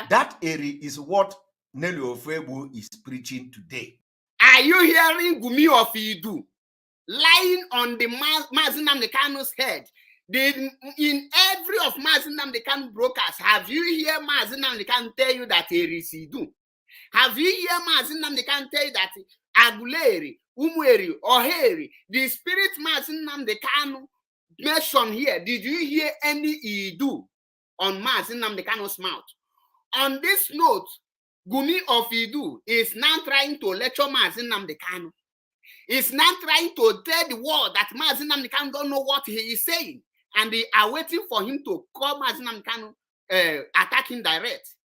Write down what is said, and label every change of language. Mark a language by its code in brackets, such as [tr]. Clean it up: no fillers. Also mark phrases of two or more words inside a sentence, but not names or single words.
[en] That Eri is what Nelly Ofebu is preaching today. Are you hearing Gumi of Iduu lying on the Mazi Nnamdi Kanu's head? In every of Mazi Nnamdi Kanu brokers, have you heard Mazi Nnamdi Kanu tell you that Eri is Iduu? Have you heard Mazi Nnamdi Kanu tell you that Aguleri, Umweri, Oheri, the spirit Mazi Nnamdi Kanu mentioned here? Did you hear any Iduu on Mazi Nnamdi Kanu's mouth? On this note, Gumi of Iduu is now trying to lecture Mazi Nnamdi Kanu. Is now trying to tell the world that Mazi Nnamdi Kanu don't know what he is saying, and they are waiting for him to call Mazi Nnamdi Kanu attacking direct.